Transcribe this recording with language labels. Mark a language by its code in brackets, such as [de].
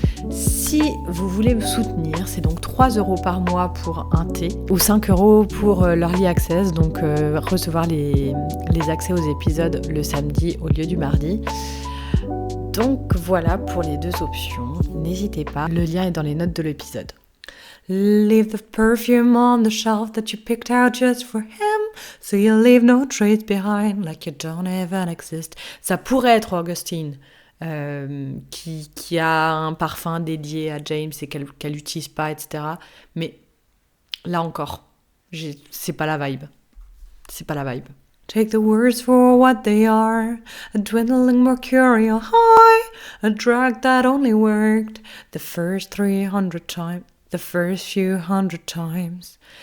[fr] Si vous voulez me soutenir, c'est donc 3 € par mois pour un thé ou 5 € pour l'Early Access, donc recevoir les accès aux épisodes le samedi au lieu du mardi. Donc voilà pour les 2 options. N'hésitez pas, le lien est dans les notes de l'épisode. [en] Leave the perfume on the shelf that you picked out just for him, so you'll leave no trace behind like you don't even exist. [fr] Ça pourrait être Augustine, qui a un parfum dédié à James et qu'elle n'utilise pas, etc. Mais là encore, c'est pas la vibe. C'est pas la vibe. [en] Take the words for what they are, a dwindling mercurial high, a drug that only worked the first 300 times. The first few hundred times.